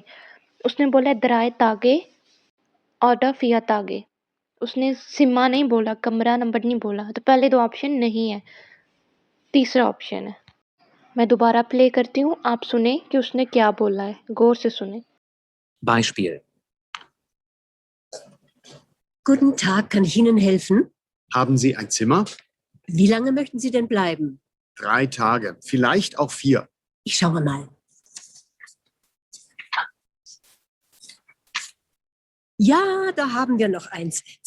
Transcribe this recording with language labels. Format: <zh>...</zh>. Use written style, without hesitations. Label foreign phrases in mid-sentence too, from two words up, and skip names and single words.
<hi>उसने बोला</hi> <de>drei Tage oder vier Tage.</de> <hi>उसने सिमा नहीं बोला, कमरा नंबर नहीं बोला, तो पहले 2 ऑप्शन नहीं है, तीसरा ऑप्शन है। मैं दोबारा प्ले करती हूँ, आप सुने कि उसने क्या बोला है, गौर से सुने।</hi> <de>Beispiel. Guten Tag, kann ich Ihnen helfen? Haben Sie ein Zimmer? Wie lange möchten Sie denn bleiben? 3 Tage, vielleicht auch 4. Ich schaue mal. Ja, da haben wir noch eins.</de>